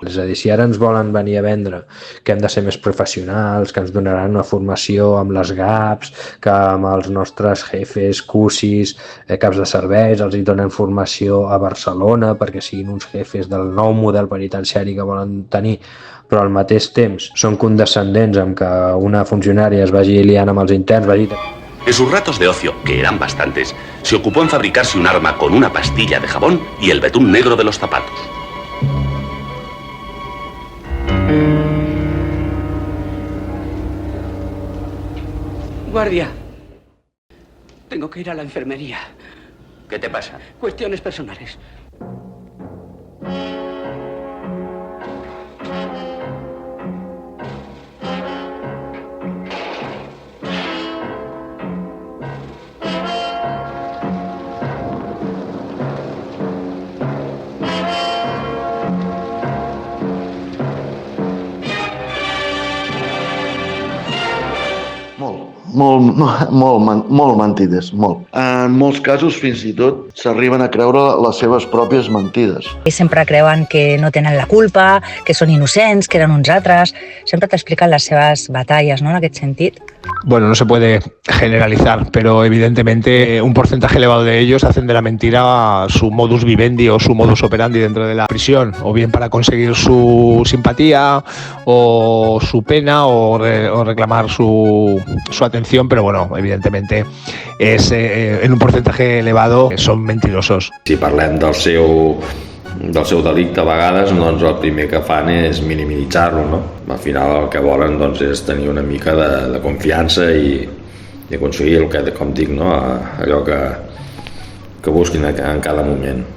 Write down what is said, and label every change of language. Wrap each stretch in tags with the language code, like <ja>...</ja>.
<ca>És a dir, si ara ens volen venir a vendre que hem de ser més professionals, que ens donaran una formació amb les GAPs, que amb els nostres jefes, CUSIs, caps de serveis, els hi donen formació a Barcelona perquè siguin uns jefes del nou model penitenciari que volen tenir, però al mateix temps són condescendents amb que una funcionària es vagi liant amb els interns,</ca> <es>En sus ratos de ocio, que eran bastantes, se ocupó en fabricarse un arma con una pastilla de jabón y el betún negro de los zapatos. Guardia. Tengo que ir a la enfermería. ¿Qué te pasa? Cuestiones personales.</es> <ca>Molt mentides, molt. En molts casos, fins i tot, s'arriben a creure les seves pròpies mentides. I sempre creuen que no tenen la culpa, que són innocents, que eren uns altres. Sempre t'expliquen les seves batalles, ¿no?, en aquest sentit.</ca> <es>Bueno, no se puede generalizar, pero evidentemente un porcentaje elevado de ellos hacen de la mentira su modus vivendi o su modus operandi dentro de la prisión, o bien para conseguir su simpatía o su pena o reclamar su atención, pero bueno, evidentemente es en un porcentaje elevado son mentirosos.</es> <ca>Si parlem del seu delicte a vegades, doncs el primer que fan és minimitzar-lo, no? Al final el que volen doncs, és tenir una mica de confiança i aconseguir el que, com dic, no? Allò que busquin en cada moment.</ca>